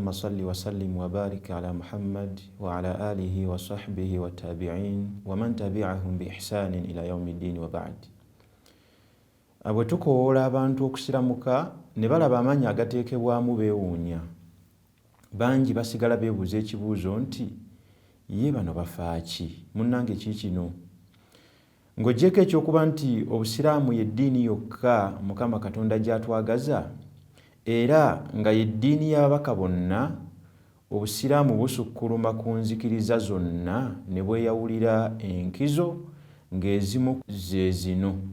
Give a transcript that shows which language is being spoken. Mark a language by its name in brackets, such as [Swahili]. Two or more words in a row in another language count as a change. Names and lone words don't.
[Arabic] صل وسلم وبارك على محمد وعلى آله وصحبه والتابعين ومن تبعهم بإحسان إلى يوم الدين وبعد. [Ganda] Abwetukoola abantu okusiramuka ne balaba amannya agateekebwamu beewuunya, bangi basigala beebuuza ekibuuzo nti ye bano bafaaki, munnange kiikino? Ng'oggyeko ekyokuba nti Obusiraamu y'eddiini yokka Mukama Katonda gy'atwagaza, era nga y'eddiini y'ababaka bonna, Obusiraamu busukkuluma ku nzikiriza zonna ne bweyawulira enkizo ng'ezimu ze zino.